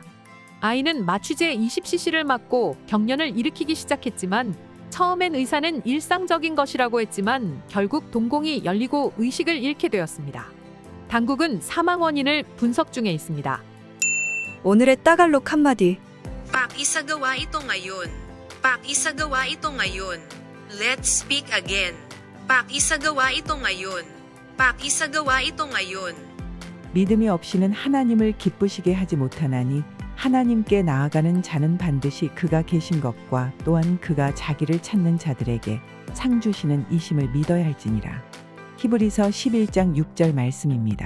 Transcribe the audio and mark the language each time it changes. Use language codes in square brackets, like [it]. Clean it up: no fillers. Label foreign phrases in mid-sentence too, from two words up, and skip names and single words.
[ko] 아이는 마취제 20cc를 맞고 경련을 일으키기 시작했지만 처음엔 의사는 일상적인 것이라고 했지만 결국 동공이 열리고 의식을 잃게 되었습니다. 당국은 사망 원인을 분석 중에 있습니다. 오늘의 따갈록 한마디. [tl] Pakisagawa ito ngayon. Pakisagawa ito ngayon. [en] Let's speak again. [tl] Pakisagawa ito ngayon. Pakisagawa ito ngayon. [ko] 믿음이 없이는 하나님을 기쁘시게 하지 못하나니 하나님께 나아가는 자는 반드시 그가 계신 것과 또한 그가 자기를 찾는 자들에게 상 주시는 이심을 믿어야 할지니라. 히브리서 11장 6절 말씀입니다.